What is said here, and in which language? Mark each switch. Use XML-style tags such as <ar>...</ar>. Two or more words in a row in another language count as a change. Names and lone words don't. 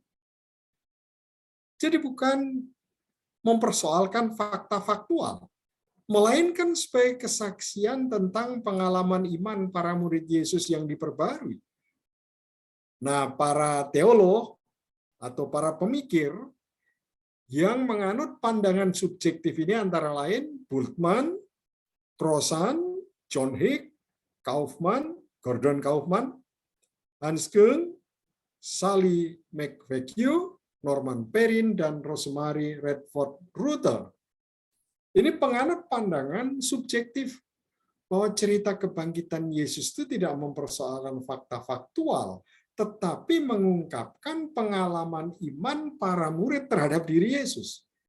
<id>Jadi bukan mempersoalkan fakta faktual, melainkan sebagai kesaksian tentang pengalaman iman para murid Yesus yang diperbarui. Nah, para teolog atau para pemikir yang menganut pandangan subjektif ini antara lain Bultmann, Crossan, John Hick, Kaufman, Gordon Kaufman, Hans Küng, Sally McVeigh, Norman Perrin, dan Rosemary Redford Rutter. Ini penganut pandangan subjektif bahwa cerita kebangkitan Yesus itu tidak mempersoalkan fakta faktual, tetapi mengungkapkan pengalaman iman para murid terhadap diri Yesus.</id>